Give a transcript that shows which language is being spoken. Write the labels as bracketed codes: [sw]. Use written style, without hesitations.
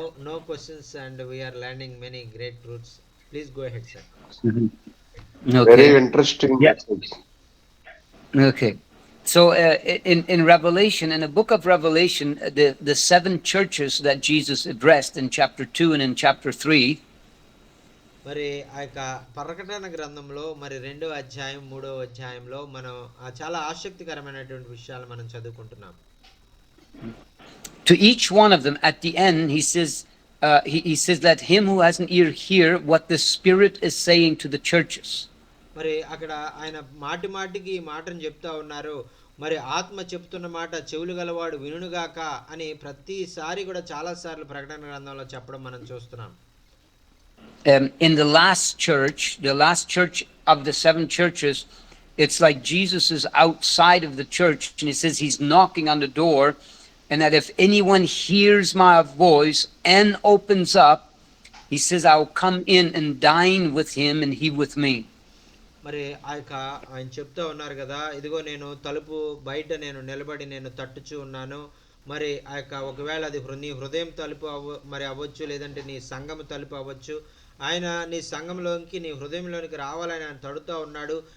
[en] No questions and we are learning many great truths. Please go ahead sir. Okay. Very interesting message. Okay. So in Revelation, in the book of Revelation, the 7 churches that Jesus addressed in chapter 2 and in chapter 3, [te] మరి ఆ యొక్క ప్రకటన గ్రంథంలో మరి 2వ అధ్యాయం 3వ అధ్యాయంలో మనం చాలా ఆసక్తికరమైనటువంటి విషయాలు మనం చదువుకుంటున్నాం. [en] To each one of them at the end he says he says that him who has an ear hear what the Spirit is saying to the churches. [te] మరి అక్కడ ఆయన మాటికి ఈ మాటను చెప్తా ఉన్నారు. మరి ఆత్మ చెప్తున్న మాట చెవులు గలవాడు వినుగాక అని ప్రతిసారి కూడా చాలాసార్లు ప్రకటన గ్రంథంలో చెప్పడం మనం చూస్తున్నాం. [en] In the last church of the 7 churches, it's like Jesus is outside of the church and he says he's knocking on the door, and that if anyone hears my voice and opens up, he says I'll come in and dine with him and he with me. [te] మరి ఆయన చెప్తా ఉన్నారు కదా, ఇదిగో నేను తలుపు బయట నేను నిలబడి నేను తట్టుచూ ఉన్నాను. మరి ఒకవేళ అది నీ హృదయం తలుపు అవ్వచ్చు, లేదంటే నీ సంఘం తలుపు అవ్వచ్చు. ఆయన నీ సంఘంలోకి నీ హృదయంలోనికి రావాలని ఆయన తడుతూ ఉన్నాడు.